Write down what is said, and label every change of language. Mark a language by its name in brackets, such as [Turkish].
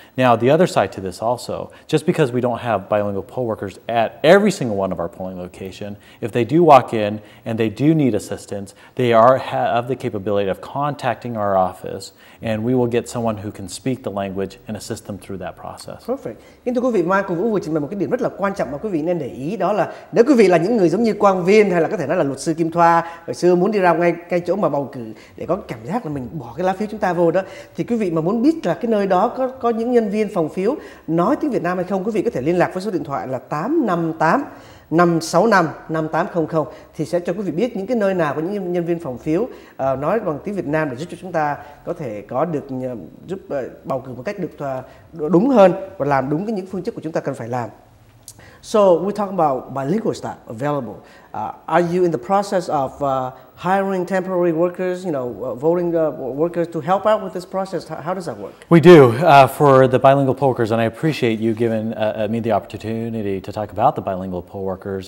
[English] Now, the other side to this also, just because we don't have bilingual poll workers at every single one of our polling location, if they do walk in and they do need assistance, they have the capability of contacting our office, and we will get someone who can speak the language and assist them through that process. Perfect. [Vietnamese] Kính thưa quý vị, Michael Vũ vừa trình bày một cái điểm rất là quan trọng mà quý vị nên để ý, đó là nếu quý vị là những người giống như Quang Viên hay là có thể nói là luật sư Kim Thoa hồi xưa muốn đi ra ngay chỗ mà bầu cử để có cảm giác là mình bỏ cái lá phiếu chúng ta vô đó, thì quý vị mà muốn biết là cái nơi đó có những nhân viên phòng phiếu nói tiếng Việt Nam hay không, quý vị có thể liên lạc với số điện thoại là 858 565 5800 thì sẽ cho quý vị biết những cái nơi nào có những nhân viên phòng phiếu nói bằng tiếng Việt Nam để giúp cho chúng ta có thể có được giúp bầu cử một cách được đúng hơn và làm đúng những phương chức của chúng ta cần phải làm. [English] So we're talking about bilingual staff available. Are you in the process of hiring temporary workers, voting workers to help out with this process? How does that work? We do for the bilingual poll workers, and I appreciate you giving me the opportunity to talk about the bilingual poll workers.